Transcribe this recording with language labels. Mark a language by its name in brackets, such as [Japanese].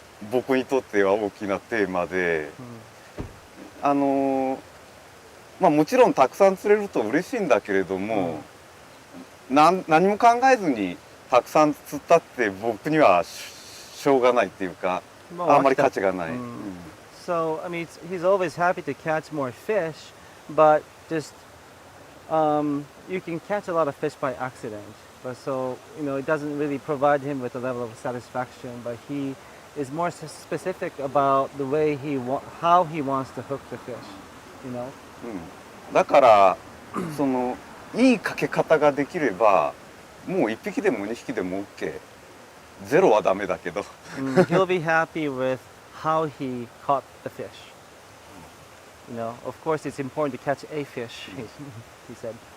[Japanese] 僕にとっては大きなテーマで、もちろんたくさん釣れると嬉しいんだけれども、何も考えずにたくさん釣ったって僕にはしょうがないっていうか、あんまり価値がない。 [English] So, I mean, he's always happy to catch more fish, but just you can catch a lot of fish by accident. But so, it doesn't really provide him with a level of satisfaction, but he is more specific about the way how he wants to hook the fish, [Japanese] だからいいかけ方ができればもう1匹でも2匹でも OK。ゼロはダメだけど。 [English] He'll be happy with how he caught the fish. Of course it's important to catch a fish, he said.